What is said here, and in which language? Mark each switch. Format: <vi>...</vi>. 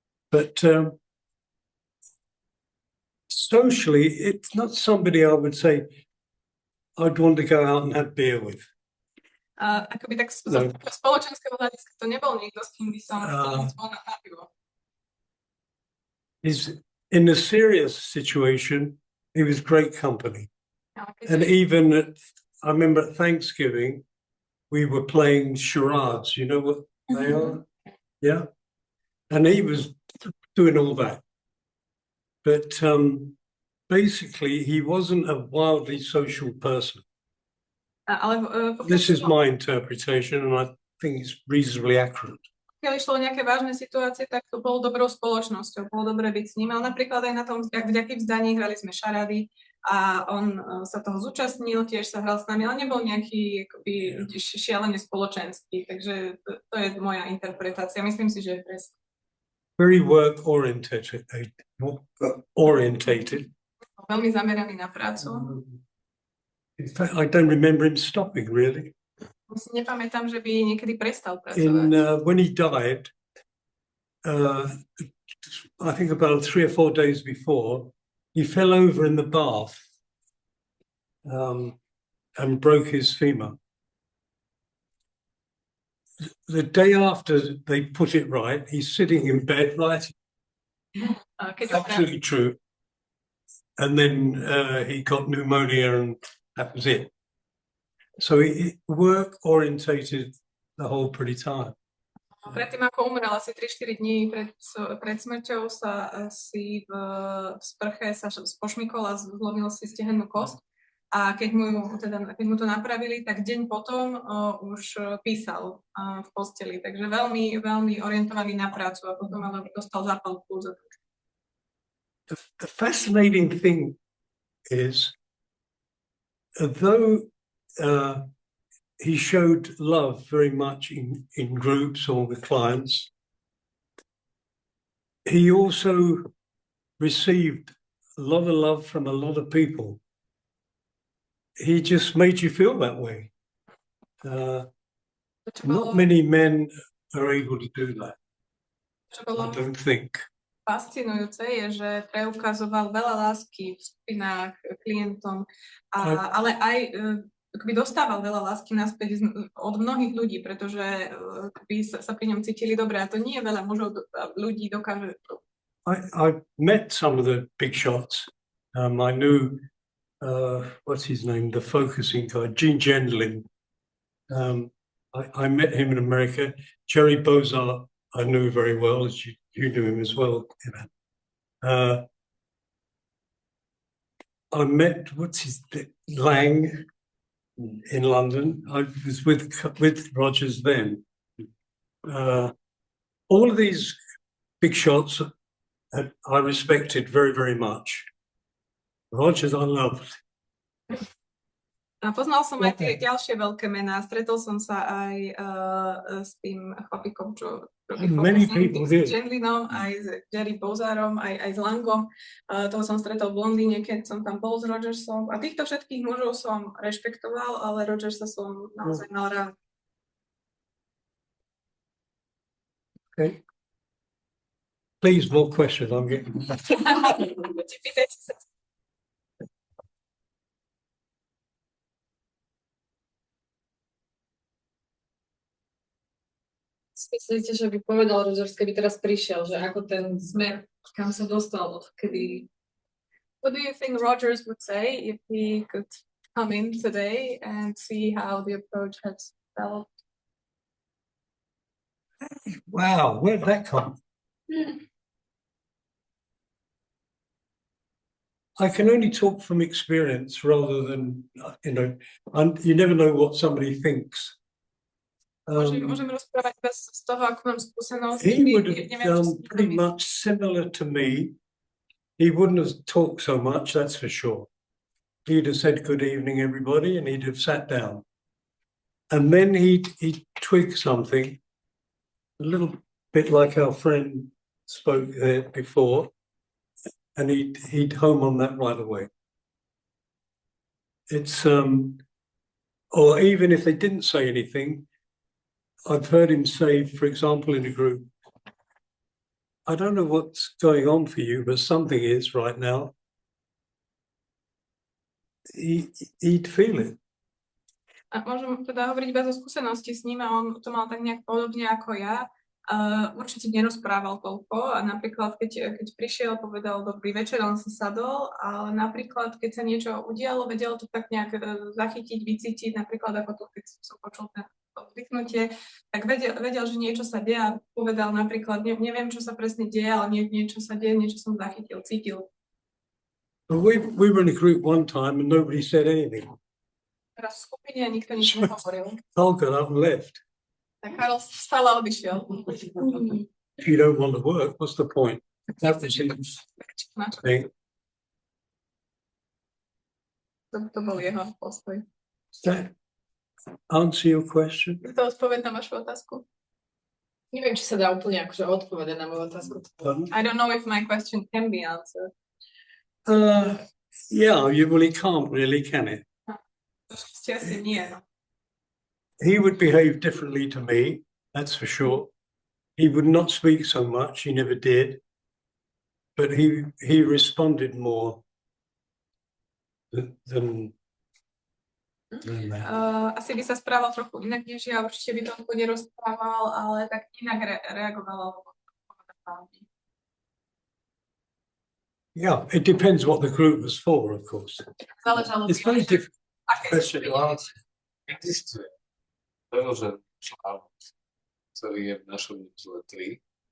<en>But socially, it's not somebody I would say I'd want to go out and have beer with.</en> <sk>Akoby tak z spoločenského hľadiska to nebol niekto, s kým by som chcel ísť von na pivo.</sk> <en>In a serious situation, he was great company. And even I remember at Thanksgiving, we were playing charades. You know what they are? Yeah. And he was doing all that. But basically, he wasn't a wildly social person. This is my interpretation, and I think it's reasonably accurate.</en> <sk>Keď išlo o nejaké vážne situácie, tak to bolo dobrou spoločnosťou, bolo dobre byť s ním, ale napríklad aj na tom vďaky vzdaní hrali sme šarady a on sa toho zúčastnil, tiež sa hral s nami, ale nebol nejaký akoby šialene spoločenský, takže to je moja interpretácia. Myslím si, že je presne.</sk> <en>Very work orientated.</en> <sk>Veľmi zameraný na prácu.</sk> <en>In fact, I don't remember him stopping really.</en> <sk>Si nepamätám, že by niekedy prestal pracovať.</sk> <en>When he died, I think about 3 or 4 days before, he fell over in the bath and broke his femur. The day after they put it right, he's sitting in bed writing. Absolutely true. And then he got pneumonia, and that was it. So he work orientated the whole pretty time.</en> <sk>Predtým, ako umrel, asi 3-4 dní pred smrťou sa asi v sprche sa pošmykol a zlomil si stehennú kosť. A keď mu to napravili, tak deň potom už písal v posteli. Takže veľmi, veľmi orientovaný na prácu a potom ale dostal zápal pľúc.</sk> <en>The fascinating thing is, though he showed love very much in groups or with clients. He also received a lot of love from a lot of people. He just made you feel that way. Not many men are able to do that. I don't think.</en> <sk>Fascinujúce je, že preukazoval veľa lásky v skupinách klientom, ale aj by dostával veľa lásky naspäť od mnohých ľudí, pretože by sa pri ňom cítili dobre. A to nie je veľa mužov, ľudí dokáže.</sk> <en>I met some of the big shots. I knew, what's his name, the focusing guy, Gene Gendlin. I met him in America. Jerry Bozart, I knew very well, as you knew him as well. I met, Lang in London. I was with Rogers then. All of these big shots I respected very, very much. Rogers I loved.</en> <sk>A poznal som aj tie ďalšie veľké mená. Stretol som sa aj s tým chlapikom, čo s Gendlinom, aj s Jerry Bozarom, aj s Langom. Toho som stretol v Londýne, keď som tam bol s Rogersom. A týchto všetkých mužov som rešpektoval, ale Rogersa som naozaj mal rád.</sk> <en>Okay. Please, more questions. I'm getting...</en> <sk>Pýtajte sa. Myslíte, že by povedal Rogers, keby teraz prišiel, že ako ten smer, kam sa dostal, odkedy...</sk> <en>What do you think Rogers would say if he could come in today and see how the approach has developed? Wow, where'd that come? I can only talk from experience rather than, you never know what somebody thinks.</en> <sk>Môžem rozprávať bez toho, ako mám skúsenosť.</sk> <en>He would have done pretty much similar to me. He wouldn't have talked so much, that's for sure. He'd have said good evening, everybody, and he'd have sat down. And then he'd twig something, a little bit like our friend spoke there before, and he'd home on that right away. It's, or even if they didn't say anything, I've heard him say, for example, in a group, I don't know what's going on for you, but something is right now. He'd feel it.</en> <sk>A môžem teda hovoriť bez skúsenosti s ním a on to mal tak nejak podobne ako ja. Určite nerozprával toľko a napríklad, keď prišiel, povedal dobrý večer, on sa sadol, ale napríklad, keď sa niečo udialo, vedel to tak nejak zachytiť, vycítiť, napríklad ako to, keď som počul oddychnutie, tak vedel, že niečo sa deje a povedal napríklad, neviem, čo sa presne deje, ale niečo sa deje, niečo som zachytil, cítil.</sk> <en>We were in a group one time and nobody said anything.</en> <sk>Teraz v skupine nikto nič nehovoril.</sk> <en>Carl got up and left.</en> <sk>Tak Karol vstal a odišiel.</sk> <en>If you don't want to work, what's the point? That was his thing.</en> <sk>To bol jeho postoj.</sk> <en>Does that answer your question?</en> <sk>To odpoveď na vašu otázku? Neviem, či sa dá úplne akože odpovedať na moju otázku.</sk> <en>I don't know if my question can be answered. Yeah, you really can't really, can it?</en> <sk>Asi nie.</sk> <en>He would behave differently to me, that's for sure. He would not speak so much, he never did. But he responded more than that.</en> <sk>Asi by sa správal trochu inak než ja, určite by toľko nerozprával, ale tak inak reagoval.</sk> <en>Yeah, it depends what the group was for, of course. It's very difficult question to answer.</en> <sk>Existuje preložený článok, ktorý je v našom newsletteri.</sk>